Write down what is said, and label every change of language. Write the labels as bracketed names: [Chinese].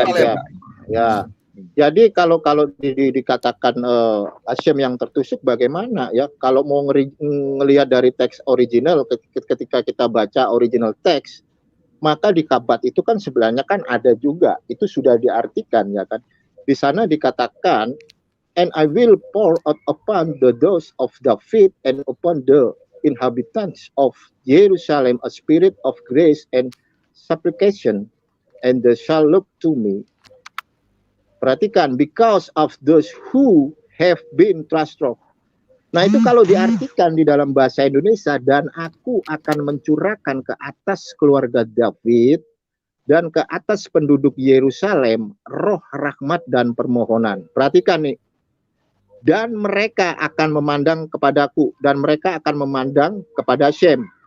[Indonesian] siap, siap. Ya. Jadi kalau dikatakan Hasem yang tertusuk bagaimana ya? Kalau mau ngelihat dari teks original ketika kita baca original teks, maka di Kabat itu kan sebenarnya kan ada juga, itu sudah diartikan ya kan. Di sana dikatakan, [English] and I will pour out upon the doors of David and upon the inhabitants of Jerusalem a spirit of grace and supplication, and they shall look to me. [Indonesian] Perhatikan, [English] because of those who have been trust-struck. [Indonesian] Nah, itu kalau diartikan di dalam bahasa Indonesia, dan aku akan mencurahkan ke atas keluarga David dan ke atas penduduk Yerusalem roh rahmat dan permohonan. Perhatikan nih. Dan mereka akan memandang kepadaku, dan mereka akan memandang kepada Hasem.